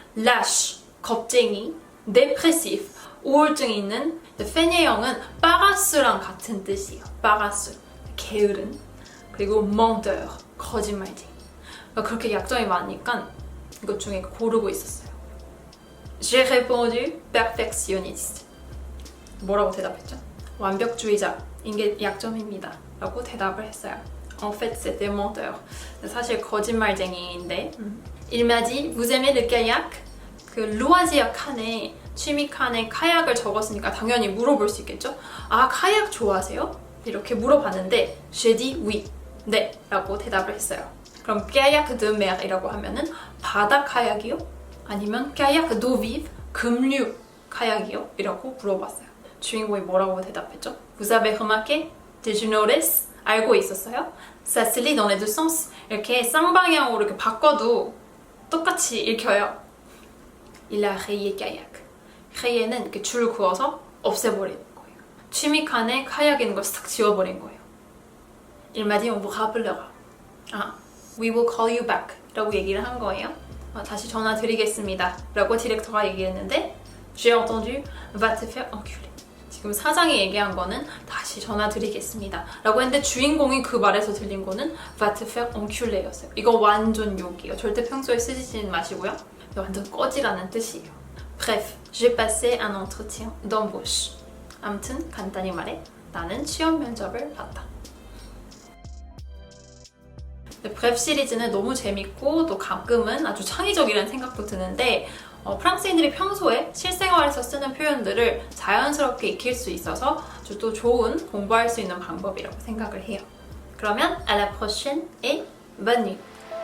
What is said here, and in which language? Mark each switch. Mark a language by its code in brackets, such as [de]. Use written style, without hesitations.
[ko] lâche, 겁쟁이. dépressif, 우울증이 있는. 페니형은 빠가스랑 같은 뜻이에요. 빠가스, 게으른. 그리고 menteur, 거짓말쟁이. 그러니까 그렇게 약점이 많으니까 이것 중에 고르고 있었어요. [fr] J'ai répondu perfectionniste. [ko] 뭐라고 대답했죠? 완벽주의자인 게 약점입니다. 라고 대답을 했어요. [fr] En fait, c'était menteur. [ko] 사실 거짓말쟁이인데. [fr] Il m'a dit, vous aimez le kayak? [ko] 그 루아지아 칸에 취미 칸에 카약을 적었으니까 당연히 물어볼 수 있겠죠? 아, 카약 좋아하세요? 이렇게 물어봤는데 [fr] J'ai dit oui. [ko] 네, 라고 대답을 했어요. 그럼 [fr] kayak de mer [ko] 이라고 하면은 바다 카약이요? 아니면 [fr] kayak d'eau vive, [ko] 급류 카약이요? 이라고 물어봤어요. 주인공이 뭐라고 대답했죠? [fr] Vous avez remarqué? [en] Did you notice? [ko] 알고 있었어요? [fr] Ça se lit dans les deux sens. [ko] 이렇게 쌍방향으로 이렇게 바꿔도 똑같이 읽혀요. [fr] Il a rayé kayak. [ko] rayé는 이렇게 줄 그어서 없애버리는 거예요. 취미 칸에 카약 있는 걸 싹 지워버린 거예요. [fr] Il m'a dit on vous rappellera. [ko] 아, [en] we will call you back [ko] 라고 얘기를 한 거예요. 다시 전화 드리겠습니다 라고 디렉터가 얘기했는데 [fr] J'ai entendu va te faire enculer. [ko] 지금 사장이 얘기한 거는 다시 전화 드리겠습니다 라고 했는데 주인공이 그 말에서 들린 거는 [fr] va te faire enculer [ko] 였어요. 이거 완전 욕이에요. 절대 평소에 쓰시지는 마시고요. 완전 꺼지라는 뜻이에요. [fr] Bref, j'ai passé un entretien d'embauche. [ko] 아무튼 간단히 말해 나는 취업 면접을 봤다. 브랩 시리즈는 너무 재밌고 또 가끔은 아주 창의적이라는 생각도 드는데 프랑스인들이 평소에 실생활에서 쓰는 표현들을 자연스럽게 익힐 수 있어서 아주 또 좋은 공부할 수 있는 방법이라고 생각을 해요. 그러면 [fr] à la prochaine et bonne nuit!